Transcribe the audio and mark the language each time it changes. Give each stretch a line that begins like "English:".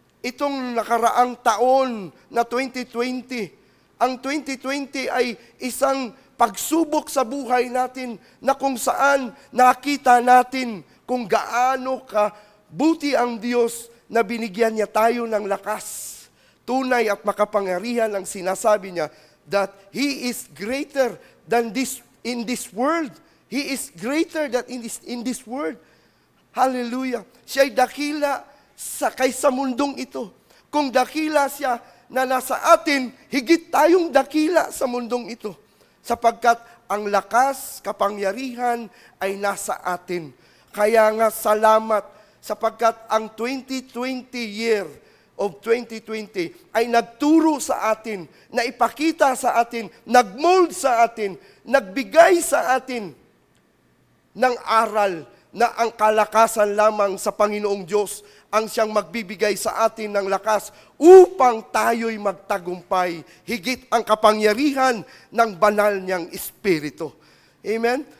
Filipino: Itong nakaraang taon na 2020, ang 2020 ay isang pagsubok sa buhay natin na kung saan nakita natin kung gaano kabuti ang Diyos na binigyan niya tayo ng lakas. Tunay at makapangyarihan ang sinasabi niya
English: that He is greater than this in this world. He is greater than in this world. Hallelujah.
Filipino: Siya'y dakila kaysa mundong ito. Kung dakila siya na nasa atin, higit tayong dakila sa mundong ito. Sapagkat ang lakas, kapangyarihan ay nasa atin. Kaya nga salamat sapagkat ang 2020 year of 2020 ay nagturo sa atin, na ipakita sa atin, nagmold sa atin, nagbigay sa atin ng aral na ang kalakasan lamang sa Panginoong Diyos ang siyang magbibigay sa atin ng lakas upang tayo'y magtagumpay, higit ang kapangyarihan ng banal niyang Espiritu. Amen?